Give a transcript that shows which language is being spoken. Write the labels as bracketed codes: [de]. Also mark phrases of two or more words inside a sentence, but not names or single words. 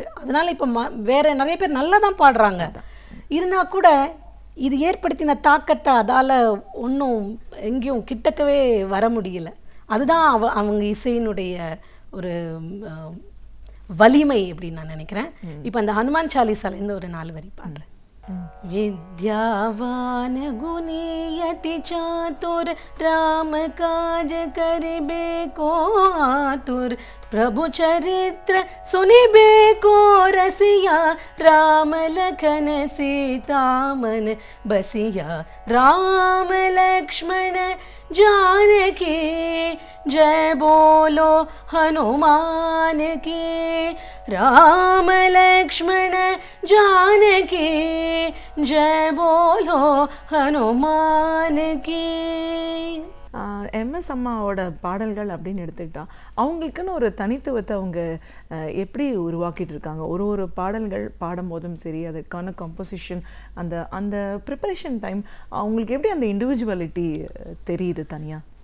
[ta] அதனால இப்போ வேற நிறைய பேர் நல்லா தான் பாடுறாங்க. இருந்தால் கூட இது ஏற்படுத்தின தாக்கத்தை அதால் ஒன்றும் எங்கேயும் கிட்டக்கவே வர முடியல. அதுதான் அவங்க இசையினுடைய ஒரு வலிமை அப்படின்னு நான் நினைக்கிறேன். இப்போ அந்த ஹனுமான் சாலிசாலேருந்து ஒரு 4 வரி பாடுறேன். [awa] विद्यावान गुणियति चातुर राम काज करिबे को आतुर प्रभु चरित्र सुनिबे को रसिया राम लखन सीता मन बसिया राम लक्ष्मण जानकी जय बोलो हनुमान की राम लक्ष्मण जानकी जय बोलो हनुमान की. [ta] எம்எஸ் அம்மாவோட பாடல்கள் அப்படின்னு எடுத்துக்கிட்டா அவங்களுக்குன்னு ஒரு தனித்துவத்தை அவங்க எப்படி உருவாக்கிட்டு இருக்காங்க. ஒரு பாடல்கள் பாடும்போதும் சரி, அதுக்கான கம்போசிஷன், அந்த ப்ரிப்பரேஷன் டைம் அவங்களுக்கு எப்படி அந்த இண்டிவிஜுவலிட்டி தெரியுது தனியாக?